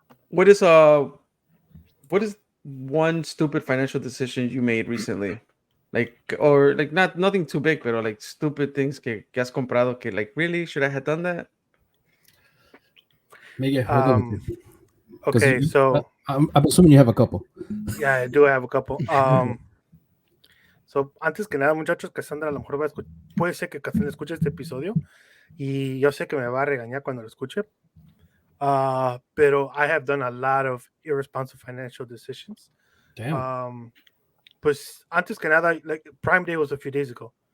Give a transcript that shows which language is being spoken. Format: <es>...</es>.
<en>What is one stupid financial decision you made recently? Nothing too big, pero like stupid things</en> <es>que has comprado que</es> <en>like, really, should I have done that? Miguel, I'll go with you. 'Cause Okay, you- so I'm assuming you have a couple. yeah, I do have a couple.</en> <es>So, antes que nada, muchachos, Cassandra a lo mejor puede ser que Cassandra escuche este episodio y yo sé que me va a regañar cuando lo escuche.</es> <en>Pero I have done a lot of irresponsible financial decisions. Damn.</en> <es>Pues antes que nada,</es> <en>like Prime Day was a few days ago.</en>